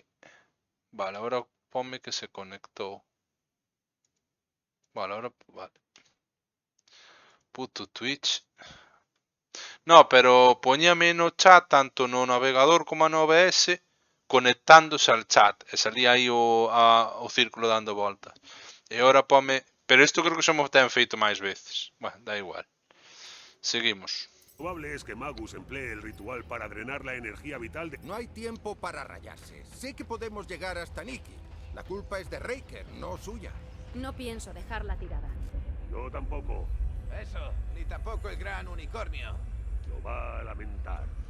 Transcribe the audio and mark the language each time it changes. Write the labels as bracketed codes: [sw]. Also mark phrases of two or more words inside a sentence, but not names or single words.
[es] Vale, ahora ponme que se conectó. Vale, ahora... Vale. Puto Twitch. [gl] No, pero poñame no chat, tanto no navegador como no OBS, [es] conectándose al chat. [gl] E salía aí o círculo dando voltas. [es] E ahora ponme... [gl] Pero isto creo que xa mo ten feito máis veces. [es] Bueno, da igual. Seguimos. probable es que Magus emplee el ritual para drenar la energía vital de... No hay tiempo para rayarse. Sé que podemos llegar hasta Nikki. La culpa es de Raker, no suya. No pienso dejarla tirada. Yo tampoco. Eso, ni tampoco el gran unicornio. Lo va a lamentar.